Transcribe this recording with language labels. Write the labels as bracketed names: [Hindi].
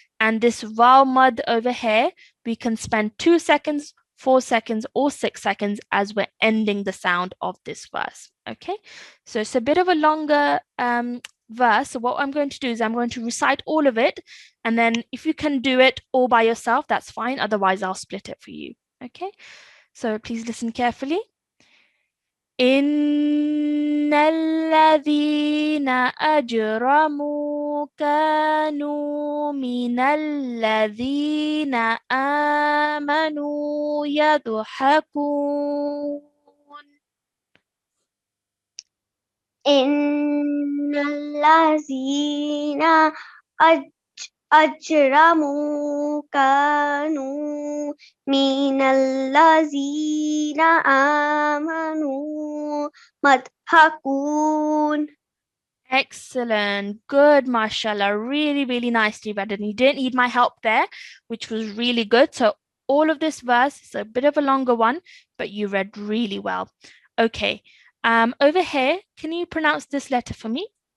[English] And this vowel mud over here, we can spend 2 seconds, 4 seconds, or 6 seconds as we're ending the sound of this verse. Okay, so it's a bit of a longer verse. So what I'm going to do is I'm going to recite all of it, and then if you can do it all by yourself, that's fine. Otherwise, I'll split it for you. Okay, so please listen carefully. [Arabic] إن الذين أجرموا كانوا من الذين آمنوا يضحكون. إن الذين أجرموا كانوا من الذين آمنوا يضحكون. [English] Excellent. Good, mashallah. Really, really nicely read. And you didn't need my help there, which was really good. So all of this verse is a bit of a longer one, but you read really well. Okay. Over here, can you pronounce this letter for me?